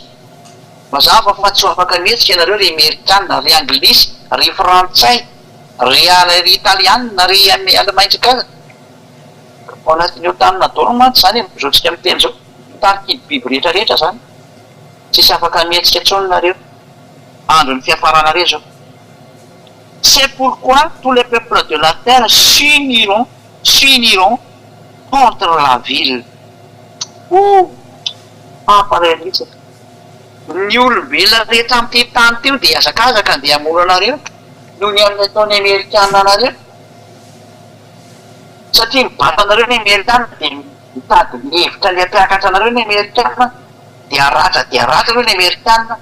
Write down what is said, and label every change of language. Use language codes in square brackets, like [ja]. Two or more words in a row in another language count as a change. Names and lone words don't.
[mg] Mazava fa tsy afaka mihetsika ianareo ry Amerikana, ry Anglisy, ry Frantsay, ry Italiana, ry Alemaintsika. Ao anatin'io tanina daholo mantsy zany zao tsika miteny zao. Mitariky biby rehetrarehetra zany. Tsisy afaka mihetsika intsony nareo. Andro ny fiafaranareo zao. [fr] C'est pourquoi tous les peuples de la terre s'uniront contre la ville. [mg] Pareil mihitsy. Ny olombelona rehetra amin'ity tany teo dia azakazaka andeha hamono anareo noho ny amin'ny ataony Amerikana anareo. Satria mibata anareo ny Amerikana dia mitady ny hevitra ny hampiakatra anareo ny Amerikana dia ratra ireo ny Amerikana.